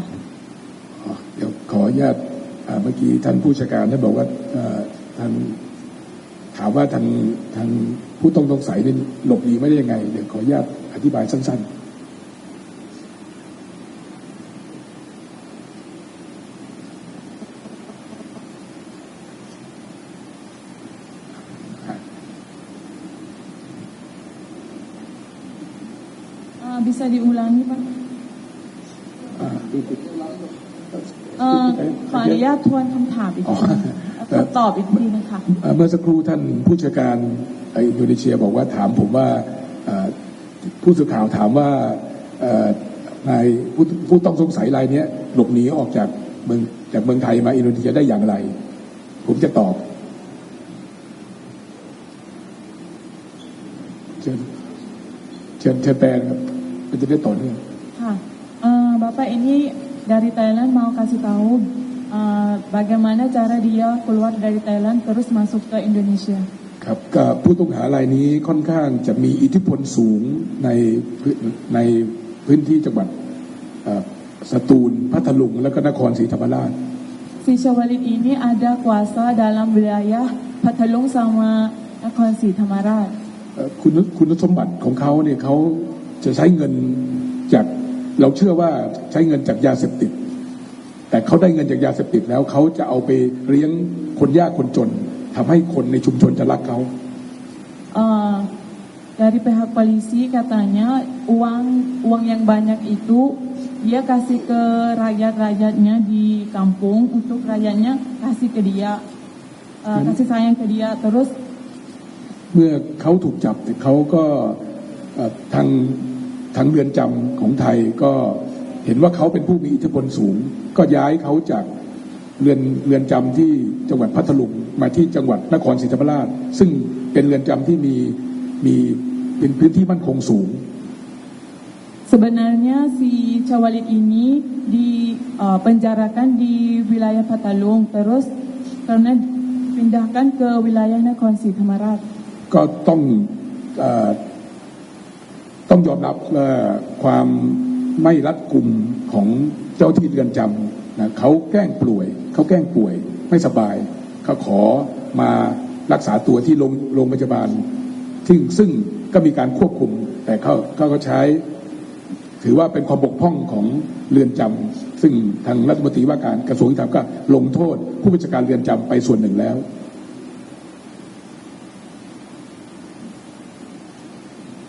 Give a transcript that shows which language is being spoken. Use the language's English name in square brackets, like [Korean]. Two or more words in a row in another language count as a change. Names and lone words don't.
[Thai] เดี๋ยวขออนุญาตเมื่อกี้ท่านผู้จัดการได้บอกว่าท่านถามว่าทางผู้ต้องสงสัยหลบหนีไม่ได้ยังไงเดี๋ยวขออนุญาตอธิบายสั้นๆ [Indonesian] bisa diulangi Pak [Thai] ขออนุญาตทวนคำถามอีกทีตอบอีกทีนะคะ เมื่อสักครู่ท่านผู้จัดการอินโดนีเซียบอกว่าถามผมว่าผู้สื่อข่าวถามว่านายผู้ต้องสงสัยรายนี้หลบหนีออกจากเมืองไทยมาอินโดนีเซียได้อย่างไรผมจะตอบเชิญแปลครับมันจะได้ต่อเนื่อง [Indonesian] ค่ะ Bapak ini dari Thailand mau kasih tahu bagaimana cara dia keluar dari Thailand terus masuk ke Indonesia [Thai] ครับกับผู้ต้องหารายนี้ค่อนข้างจะมีอิทธิพลสูงในพื้นที่จังหวัดสตูลพัทลุงและก็นครศรีธรรมราช [Indonesian] Si Syawalid ini ada kuasa dalam wilayah Pathalung sama Nakhon Sri Thammarat [Thai] คุณสมบัติของเขาเนี่ยเขาจะใช้เงินจากเราเชื่อว่าใช้เงินจากยาเสพติดแต่เขาได้เงินจากยาเสพติดแล้วเขาจะเอาไปเลี้ยงคนยากคนจนทำให้คนในชุมชนจะรักเขา [Indonesian] dari pihak polisi katanya uang yang banyak itu dia kasih ke rakyat-rakyatnya di kampung untuk rakyatnya kasih ke dia kasih sayang ke dia terus [Thai] เมื่อเขาถูกจับเขาก็ทางเรือนจำของไทยก็เห็นว่าเขาเป็นผู้มีอิทธิพลสูงก็ย้ายเขาจากเรือนจำที่จังหวัดพัทลุงมาที่จังหวัดนครศรีธรรมราชซึ่งเป็นเรือนจำที่มีเป็นพื้นที่มั่นคงสูง [Indonesian] Sebenarnya si Syawalid ini dipenjarakan di wilayah Pathalung terus karena pindahkan ke wilayah Nakhon Sri Thammarat [Thai] ก็ต้องยอมรับความไม่รัดกุมของเจ้าที่เรือนจำนะเขาแกล้งป่ วยไม่สบายเขาขอมารักษาตัวที่โรงพยาบาลซึ่งก็มีการควบคุมแต่เขาก็ใช้ถือว่าเป็นความบกพร่องของเรือนจำซึ่งทางรัฐมนตรีว่าการกระทรวงยุติธรรมก็ลงโทษผู้บัญชาการเรือนจำไปส่วนหนึ่งแล้ว